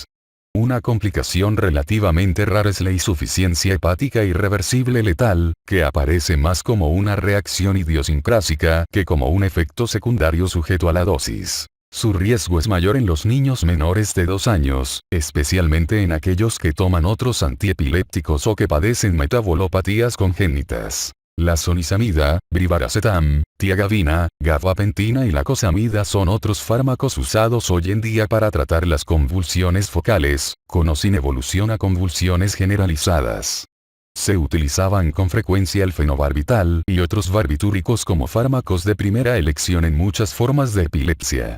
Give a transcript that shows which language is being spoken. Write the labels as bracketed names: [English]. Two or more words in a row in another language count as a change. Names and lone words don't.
[Spanish] Una complicación relativamente rara es la insuficiencia hepática irreversible letal, que aparece más como una reacción idiosincrásica que como un efecto secundario sujeto a la dosis. Su riesgo es mayor en los niños menores de 2 años, especialmente en aquellos que toman otros antiepilépticos o que padecen metabolopatías congénitas. La sonisamida, brivaracetam, tiagavina, gabapentina y la cosamida son otros fármacos usados hoy en día para tratar las convulsiones focales, con o sin evolución a convulsiones generalizadas. Se utilizaban con frecuencia el fenobarbital y otros barbitúricos como fármacos de primera elección en muchas formas de epilepsia.